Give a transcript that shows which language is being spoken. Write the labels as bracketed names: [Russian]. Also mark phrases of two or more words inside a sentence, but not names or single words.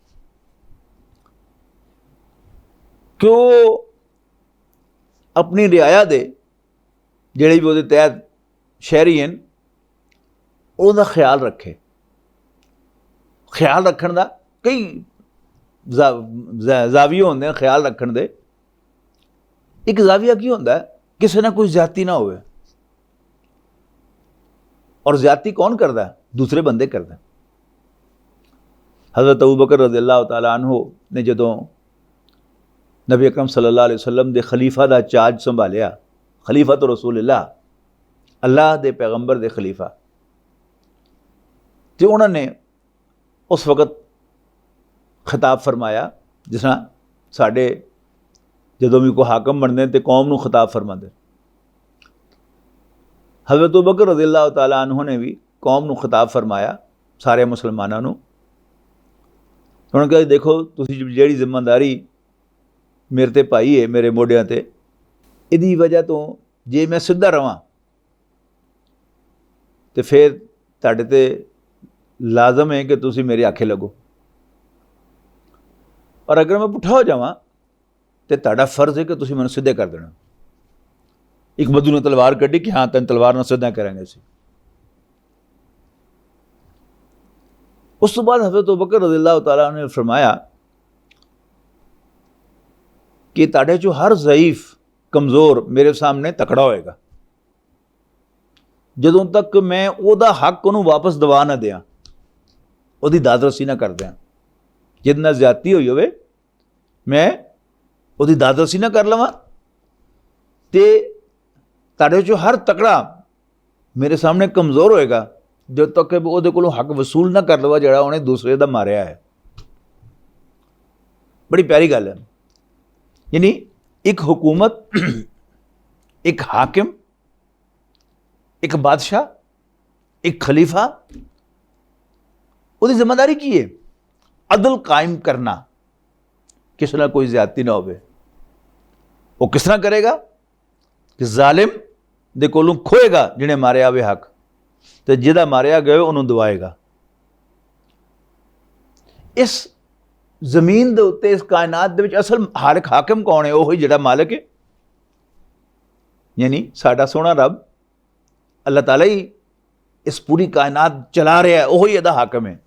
[Punjabi] کیوں اپنی رعایا دے جیہڑے بھی اوہدے تحت شہری ہیں اوہدا خیال رکھے. خیال رکھن دا کئی زاویے ہوندے ہیں خیال رکھن دے. اک زاویہ کی ہوندا ہے، کسی نال کوئی زیادتی نہ ہووے, [Urdu] اور زیادتی کون کرتا ہے? دوسرے بندے کرتے ہیں. [Punjabi] حضرت ابو بکر [Arabic] رضي الله تعالى عنه [Punjabi] نے جدوں نبی اکرم [Arabic] صلى الله عليه وسلم [Punjabi] دے خلیفہ دا چارج سنبھالیا، خلیفہ تو رسول اللہ، اللہ دے پیغمبر دے خلیفہ، تو اوہناں نے اس وقت خطاب فرمایا جس طرح ساڈے جدوں بھی کوئی حاکم بنتے تو قوم نوں خطاب فرماتے. حضرت ابو بکر [Arabic] رضي الله تعالى عنه [Punjabi] نے بھی قوم نوں خطاب فرمایا، سارے مسلماناں نوں. اوہناں نے کہا ویکھو تسیں جیہڑی ذمہ داری میرے تے پائی ہے، میرے موڈھیاں تے، ایہدی وجہ توں جے میں سدھا رہواں تو فیر تہاڈے تے لازم ہے کہ تسیں میرے آکھے لگو، اور اگر میں پٹھا ہو جاواں تو تہاڈا فرض ہے کہ تسیں مینوں سدھے کر دینا. اک بندے نے تلوار کڈھی کہ ہاں تینوں تلوار نال سدھا کراں گے اسیں. اس توں بعد حضرت ابو بکر [Arabic] رضي الله تعالى [Punjabi] نے فرمایا کہ تہاڈے چوں ہر ضعیف کمزور میرے سامنے تکڑا ہووے گا جدوں تک میں اوہدا حق اوہنوں واپس دوا نہ دیاں، اوہدی دادرسی نہ کر دیاں. جیہدے نال زیادتی ہوئی ہووے میں اوہدی دادرسی نہ کر لواں، تے تہاڈے چوں ہر تکڑا میرے سامنے کمزور ہووے گا جب تک اوہدے کولوں حق وصول نہ کر لواں جیہڑا اوہنے دوجے دا ماریا ہے. بڑی پیاری گل ہے. یعنی اک حکومت، اک حاکم، اک بادشاہ، اک خلیفہ، اسکی ذمہ داری کی ہے عدل قائم کرنا، کسے نال کوئی زیادتی نہ ہووے. او کس طرح کرے گا کہ ظالم دے کولوں کھوئے گا جنہے ماریا وے حق، تو جیہدا ماریا گیا اوہنوں دوائے گا. اس زمین دے اتے، اس کائنات دے وچ اصل ہر اک حاکم کون ہے? وہی جیہڑا مالک ہے، یعنی ساڈا سوہنا رب اللہ تعالیٰ ہی اس پوری کائنات چلا رہا ہے، وہی ایہدا حاکم ہے.